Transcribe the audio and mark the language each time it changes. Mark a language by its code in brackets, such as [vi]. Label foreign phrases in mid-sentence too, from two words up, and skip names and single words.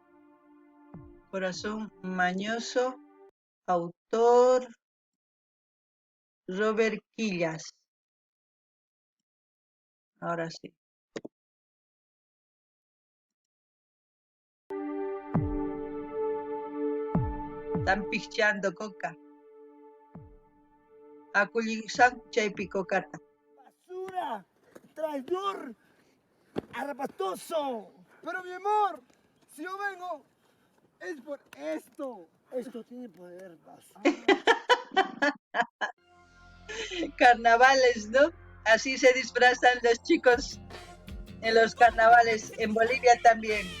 [es] Corazón mañoso, autor Robert Quillas. Ahora sí. Están pichando coca. [qu] Aculisan chaypi cocata. [es] ¡Basura! ¡Traidor! ¡Arrapatoso! Pero mi amor, si yo vengo, es por esto. Esto tiene poder, basura. Carnavales, ¿no? Así se disfrazan los chicos en los carnavales. En Bolivia también.